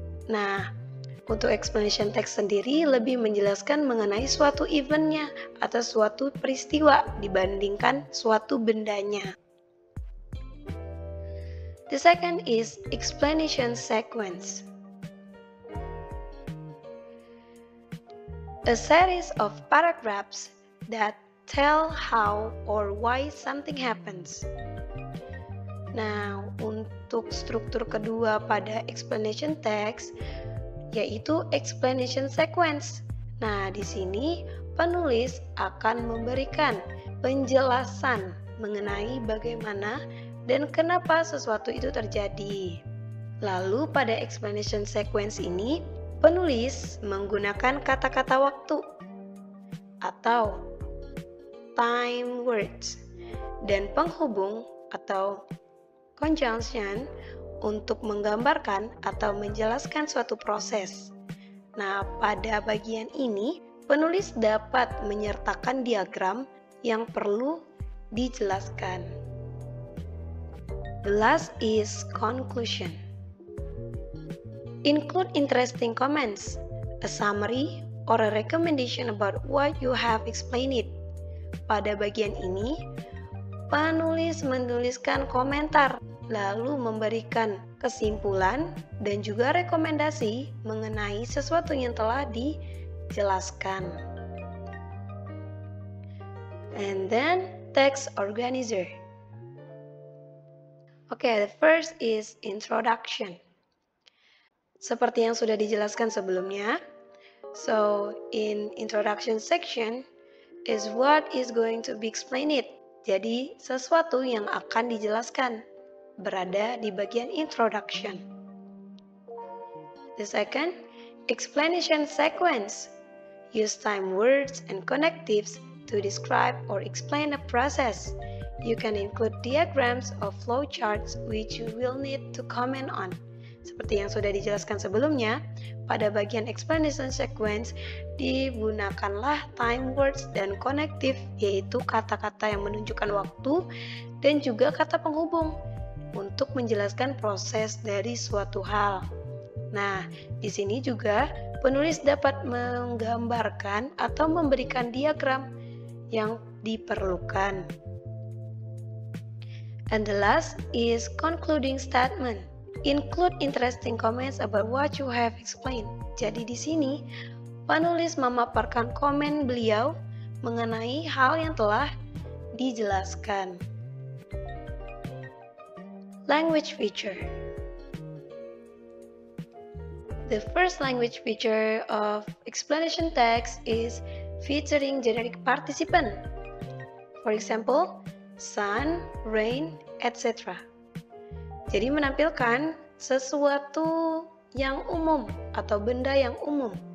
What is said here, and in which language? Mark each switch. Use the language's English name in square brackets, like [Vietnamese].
[Indonesian] Nah, untuk explanation text sendiri lebih menjelaskan mengenai suatu eventnya atau suatu peristiwa dibandingkan suatu bendanya. [English] The second is explanation sequence. A series of paragraphs that tell how or why something happens. [Indonesian] Nah, untuk struktur kedua pada explanation text yaitu explanation sequence. Nah, di sini penulis akan memberikan penjelasan mengenai bagaimana dan kenapa sesuatu itu terjadi. Lalu pada explanation sequence ini penulis menggunakan kata-kata waktu atau time words dan penghubung atau conjunction untuk menggambarkan atau menjelaskan suatu proses. Nah, pada bagian ini, penulis dapat menyertakan diagram yang perlu dijelaskan. [English] The last is conclusion. Include interesting comments, a summary, or a recommendation about what you have explained it. [Indonesian] Pada bagian ini, penulis menuliskan komentar, lalu memberikan kesimpulan dan juga rekomendasi mengenai sesuatu yang telah dijelaskan. [English] And then, text organizer. Okay, the first is introduction. [Indonesian] Seperti yang sudah dijelaskan sebelumnya, [English] so in introduction section is what is going to be explained. [Indonesian] Jadi, sesuatu yang akan dijelaskan berada di bagian introduction. [English] The second, explanation sequence. Use time words and connectives to describe or explain a process. You can include diagrams or flowcharts which you will need to comment on. [Indonesian] Seperti yang sudah dijelaskan sebelumnya, pada bagian explanation sequence digunakanlah time words dan connective, yaitu kata-kata yang menunjukkan waktu dan juga kata penghubung untuk menjelaskan proses dari suatu hal. Nah, di sini juga penulis dapat menggambarkan atau memberikan diagram yang diperlukan. [English] And the last is concluding statement. Include interesting comments about what you have explained. [Indonesian] Jadi di sini penulis memaparkan komen beliau mengenai hal yang telah dijelaskan. [English] Language feature. The first language feature of explanation text is featuring generic participant. For example, sun, rain, etc. [Indonesian] Jadi menampilkan sesuatu yang umum atau benda yang umum.